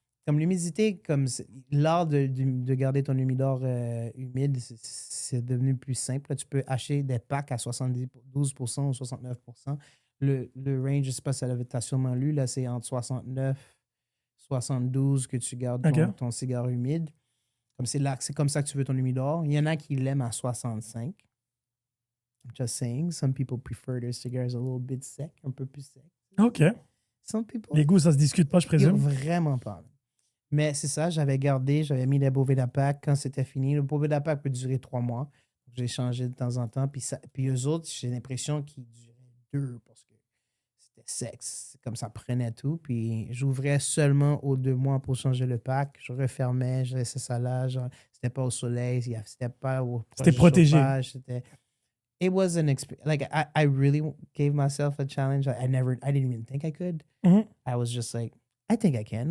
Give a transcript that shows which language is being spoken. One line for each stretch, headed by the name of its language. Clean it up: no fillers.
French: Comme l'humidité, l'art de garder ton humidor humide, c'est devenu plus simple. Là, tu peux acheter des packs à 72% ou 69%. Le range, je ne sais pas si tu as sûrement lu, là, c'est entre 69 et 72 que tu gardes ton cigare humide. C'est comme ça que tu veux ton humidor. Il y en a qui l'aiment à 65.
English: Just saying, some people prefer their cigars a little bit sec, un peu plus sec. OK. Some people...
French: Les goûts, ça se discute pas, je présume? Vraiment pas. Mais c'est ça, j'avais mis les Boveda Pack quand c'était fini. Le Boveda Pack peut durer 3 mois. J'ai changé de temps en temps. Puis eux autres, j'ai l'impression qu'ils duraient 2 parce que c'était sexe. Comme ça prenait tout. Puis j'ouvrais seulement aux 2 mois pour changer le pack. Je refermais, je laissais ça là. C'était pas au soleil, c'était pas au c'était protégé.
English: Chauffage, it was an experience. Like I really gave myself a challenge. I didn't even think I could. Mm-hmm. I was just like, I think I can.